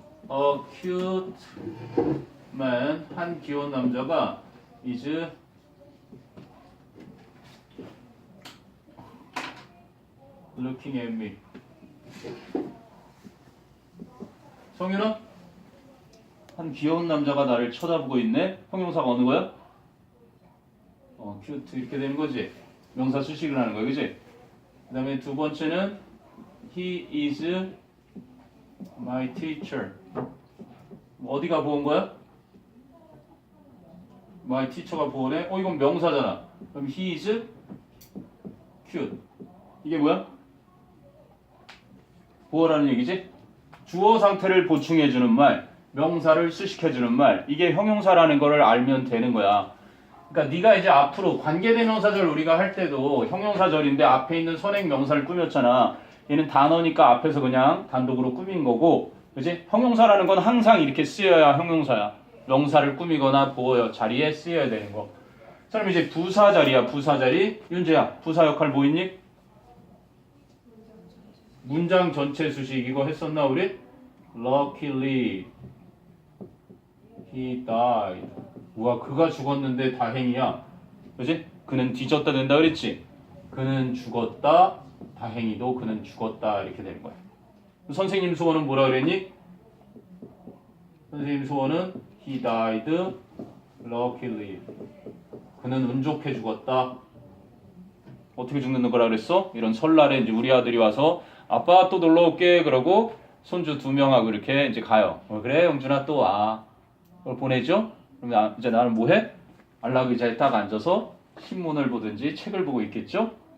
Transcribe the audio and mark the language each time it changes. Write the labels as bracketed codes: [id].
[en] A cute man, [ko] 한 귀여운 남자가 [en] is looking at me. [ko] 성윤아? 한 귀여운 남자가 나를 쳐다보고 있네? 형용사가 어느 거야? cute 이렇게 되는 거지? 명사 수식을 하는 거야, 그지? 그 다음에 두 번째는 [en] He is my teacher. [ko] 어디가 보은 거야? my teacher가 보어네? 이건 명사잖아. 그럼 [en] he is cute. [ko] 이게 뭐야? 보어라는 얘기지? 주어 상태를 보충해주는 말, 명사를 수식해주는 말, 이게 형용사라는 거를 알면 되는 거야. 그러니까 네가 이제 앞으로 관계대명사절 우리가 할 때도 형용사절인데 앞에 있는 선행 명사를 꾸몄잖아. 얘는 단어니까 앞에서 그냥 단독으로 꾸민 거고, 그지? 형용사라는 건 항상 이렇게 쓰여야 형용사야. 명사를 꾸미거나 보어 자리에 쓰여야 되는 거. 자, 그럼 이제 부사 자리야, 부사 자리. 윤재야, 부사 역할 뭐 있니? 문장 전체 수식 이거 했었나 우리? [en] Luckily he died. [ko] 우와, 그가 죽었는데 다행이야. 그지? 그는 뒤졌다 된다 그랬지? 그는 죽었다, 다행히도 그는 죽었다 이렇게 되는 거야. 선생님 소원은 뭐라 그랬니? 선생님 소원은 [en] he died luckily. [ko] 그는 운 좋게 죽었다. 어떻게 죽는 거라 그랬어? 이런 설날에 이제 우리 아들이 와서 아빠 또 놀러 올게 그러고 손주 2명하고 이렇게 이제 가요. 그래 영준아 또 와. 그걸 보내죠. 그럼 이제 나는 뭐해? 안락 의자에 딱 앉아서 신문을 보든지 책을 보고 있겠죠.